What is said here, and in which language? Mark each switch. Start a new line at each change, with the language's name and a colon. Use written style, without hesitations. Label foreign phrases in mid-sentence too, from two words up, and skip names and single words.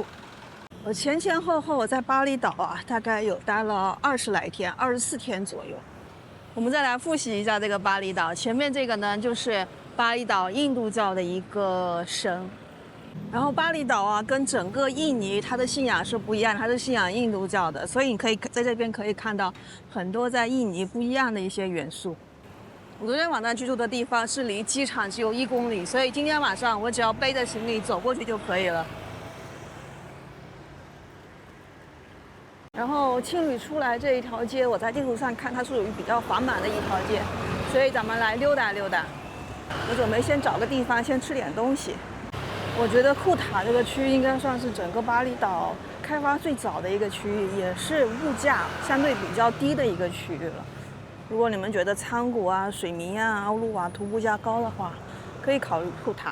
Chinese: 我前後我在巴厘島啊，大概有待了20來天，24天左右。我們再來複習一下這個巴厘島。前面這個呢，就是巴厘島印度教的一個神。然後巴厘島啊，跟整個印尼它的信仰是不一樣，它是信仰印度教的，所以你可以在這邊可以看到很多在印尼不一樣的一些元素。我昨天晚上居住的地方是離機場只有1公里，所以今天晚上我只要背着行李走過去就可以了。然後青旅出来這一條街，我在地圖上看它是屬於比較繁忙的一條街，所以咱們來溜達溜達。我準備先找個地方先吃點東西。我覺得庫塔這個區域應該算是整個巴厘島開發最早的一個區域，也是物價相對比較低的一個區域了。如果你們覺得倉谷啊、水民啊、奧魯瓦图物價高的話，可以考慮庫塔。